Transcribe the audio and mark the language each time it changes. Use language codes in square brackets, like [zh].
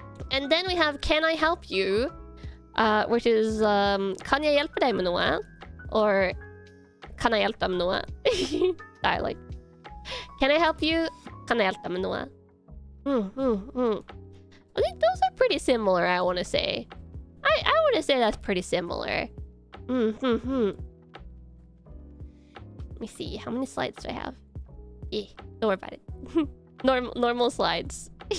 [en] And then we have can I help you? Which is [no] kan jeg hjelpe deg med noe? [en] Or [no] kan jeg hjelpe deg med noe? Dialect. [en] Can I help you? [no] Kan jeg hjelpe deg med noe? [en] I think those are pretty similar, I want to say. I want to say that's pretty similar. Let me see. How many slides do I have? Yeah, don't worry about it. Normal slides.